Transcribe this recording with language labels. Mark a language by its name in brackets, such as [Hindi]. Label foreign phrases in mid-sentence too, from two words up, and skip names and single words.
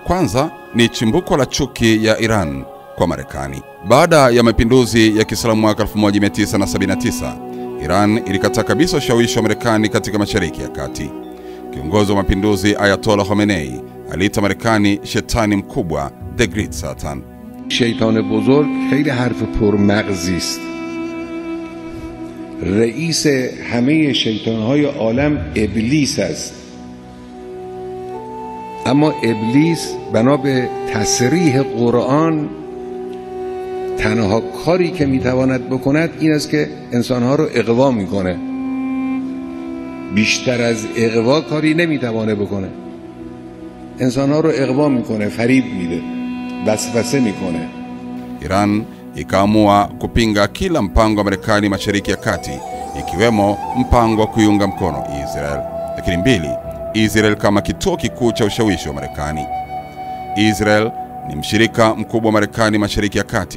[Swahili] Kwanza ni chimbuko la chuki ya Iran kwa Marekani. Baada ya mapinduzi ya Kiislamu mwaka 1979, Iran ilikataa kabisa ushawishi wa Marekani katika Mashariki ya Kati. Kiongozi wa mapinduzi Ayatollah Khamenei aliita Marekani shetani mkubwa, [English] the great Satan. [Persian] شیطان بزرگ خیلی حرف پرمغزی است. رئیس همه شیطان‌های عالم ابلیس است. اما ابلیس بنا به تصریح قرآن تنها کاری که میتواند بکند این است که انسانها رو اغوا میکنه. بیشتر از اغوا کاری نمیتوانه بکنه. انسانها رو اغوا میکنه، فریب میده، وسوسه میکنه. [Swahili] Iran ikaamua kupinga kila mpango wa Marekani Mashariki ya Kati, ikiwemo mpango wa kuiunga mkono Israel. Lakini 2, Israel kama kituo kikuu cha ushawishi wa Marekani. Israel ni mshirika mkubwa wa Marekani Mashariki ya Kati.